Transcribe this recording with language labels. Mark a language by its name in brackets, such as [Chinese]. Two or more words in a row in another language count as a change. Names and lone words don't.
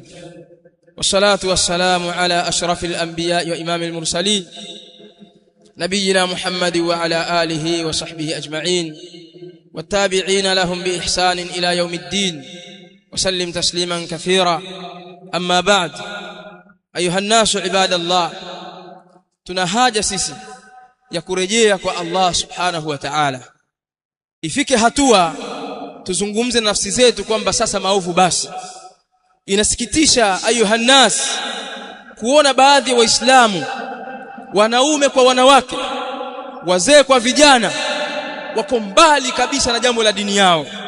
[Arabic] والصلاة والسلام على أشرف الأنبياء وإمام المرسلين نبينا محمد وعلى آله وصحبه أجمعين والتابعين لهم بإحسان إلى يوم الدين، وسلم تسليما كثيرا. أما بعد، أيها الناس عباد الله، [Swahili] tunahaja sisi ya kurejea kwa Allah [Arabic] سبحانه وتعالى. [Swahili] Ifike hatua tuzungumze nafsi zetu kwamba sasa maovu basi. Inasikitisha [Arabic] أيها الناس [Swahili] kuona baadhi ya Waislamu, wanaume kwa wanawake, wazee kwa vijana, wako mbali kabisa na jambo la dini yao.